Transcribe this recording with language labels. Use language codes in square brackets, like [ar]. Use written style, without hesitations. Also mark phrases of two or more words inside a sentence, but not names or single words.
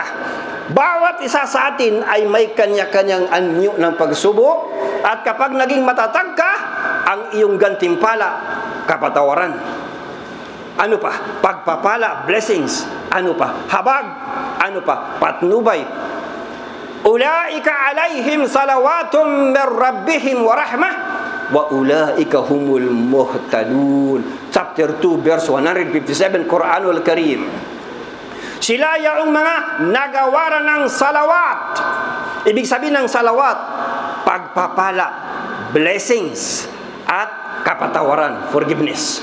[tl] Bawat isa sa atin ay may kanya-kanyang anyo ng pagsubok, at kapag naging matatag ka, ang iyong gantimpala, kapatawaran. Ano pa? Pagpapala, blessings. Ano pa? Habag. Ano pa? Patnubay. [ar] أولئك عليهم صلوات من ربهم ورحمة وأولئك هم المهتدون. [en] Chapter 2, verse 157, Quranul Karim. [tl] Sila yung mga nagawaran ng salawat. Ibig sabihin ng salawat, pagpapala, blessings, at kapatawaran, forgiveness.